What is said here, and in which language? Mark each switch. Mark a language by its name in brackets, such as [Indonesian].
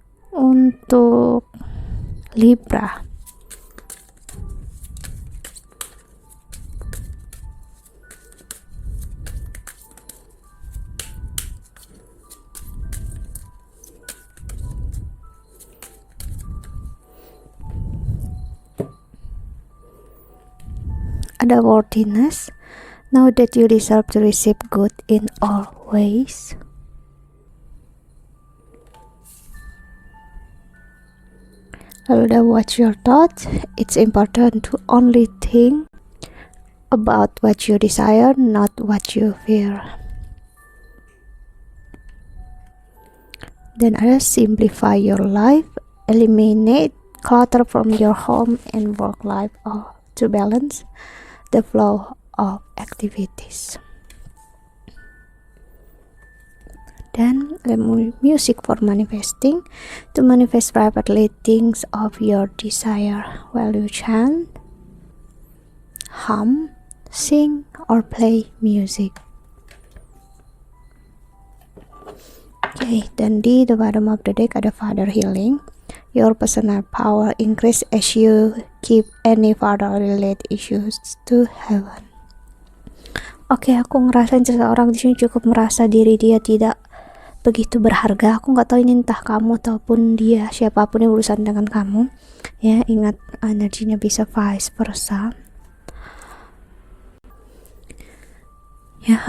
[Indonesian] Untuk Libra, ada worthiness. [English] Know that you deserve to receive good in all ways. [Indonesian] Lalu ada [English] watch your thoughts. It's important to only think about what you desire, not what you fear. [Indonesian] Dan ada [English] simplify your life. Eliminate clutter from your home and work life to balance the flow of activities. Dan music for manifesting. To manifest privately things of your desire while you chant, hum, sing, or play music. Okay, [Indonesian] dan di [English] the bottom of the deck ada Father Healing. Your personal power increase as you keep any father related issues to heaven. [Indonesian] Oke, aku ngerasain seseorang di sini cukup merasa diri dia tidak begitu berharga. Aku nggak tahu ini entah kamu ataupun dia, siapapun yang berurusan dengan kamu ya. Ingat, energinya bisa vice versa ya.